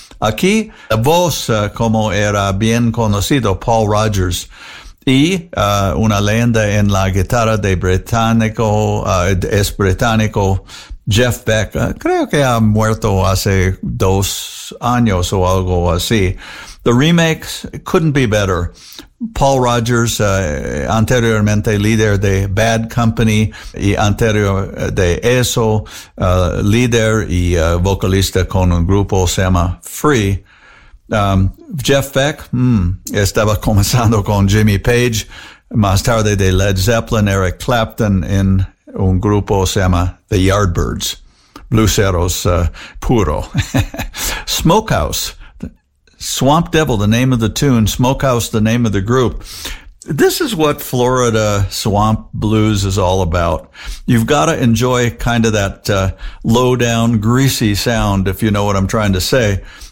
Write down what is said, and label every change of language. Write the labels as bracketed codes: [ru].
[es] Aquí, la voz, como era bien conocido, Paul Rodgers, y una leyenda en la guitarra de británico, es británico, Jeff Beck. Creo que ha muerto hace 2 años o algo así. [en] The remix couldn't be better. [es] Paul Rodgers, anteriormente líder de Bad Company, y anterior de eso, líder y vocalista con un grupo se llama Free. Jeff Beck, estaba comenzando con Jimmy Page, más tarde de Led Zeppelin, Eric Clapton, en un grupo que se llama The Yardbirds, blueseros puro. [en] Smokehouse, Swamp Devil, the name of the tune, Smokehouse, the name of the group. This is what Florida swamp blues is all about. You've got to enjoy kind of that low-down, greasy sound, if you know what I'm trying to say.